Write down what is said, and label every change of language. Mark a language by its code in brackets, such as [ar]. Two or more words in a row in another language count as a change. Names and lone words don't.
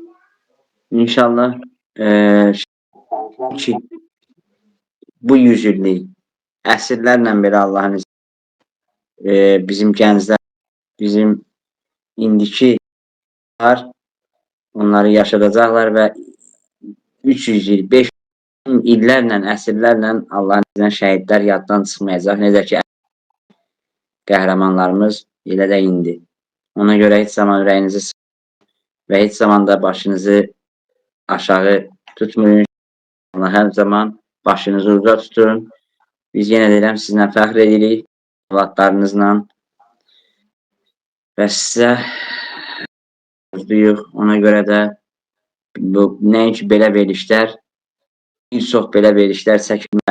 [az] İnşallah ki, bu yüzülük əsrlərlə belə Allahın bizim gənclər, bizim indiki onları yaşadacaqlar və 300 il, 500 illərlə, əsrlərlə Allahın iznilə şəhidlər yaddan çıxmayacaq. Necə ki, qəhrəmanlarımız elə də indi. [tr] Ona göre hiç zaman ürəyinizi sıkmayın ve hiç zaman da başınızı aşağı tutmayın. Ama her zaman başınızı uca tutun. [az] Biz yenə deyirəm, sizinlə fəxr edirik, evlatlarınızla və sizə mutluyuq. Ona görə də bu nəinki belə verilişlər, bir çox belə verilişlər çəkilməli.